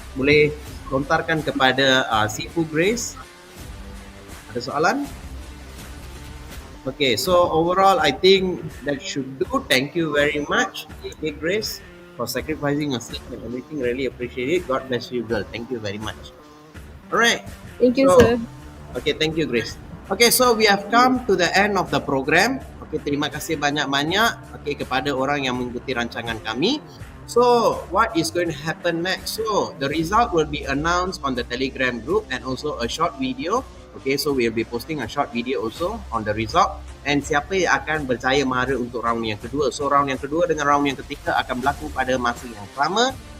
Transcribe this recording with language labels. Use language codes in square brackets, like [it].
[ms] Boleh lontarkan kepada Sifu Grace. Ada soalan? [en] Okay, so overall I think that should do. Thank you very much, okay, Grace, for sacrificing your sleep and everything. Really appreciate it. God bless you, girl. Thank you very much. Alright. Thank you, So, sir. Okay, thank you, Grace. Okay, so we have come to the end of the program. [ms] Okay, terima kasih banyak-banyak kepada orang yang mengikuti rancangan kami. [en] So, what is going to happen next? So, the result will be announced on the Telegram group and also a short video. Okay, so we'll be posting a short video also on the result. [ms] And siapa yang akan berjaya mara untuk round yang kedua. So, round yang kedua dengan round yang ketiga akan berlaku pada masa yang sama.